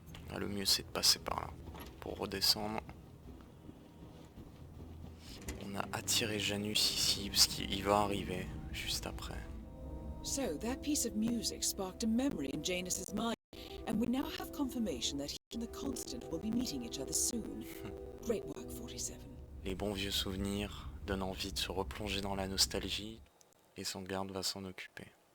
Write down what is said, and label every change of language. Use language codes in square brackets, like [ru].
[fr] Ah, le mieux c'est de passer par là pour redescendre. On a attiré Janus ici parce qu'il va arriver juste après. [en] So, that piece of music sparked a memory in Janus's mind, and we now have confirmation that he and the Constant will be meeting each other soon. Great work, 47. [fr] Les bons vieux souvenirs donnent envie de se replonger dans la nostalgie et son garde va s'en occuper.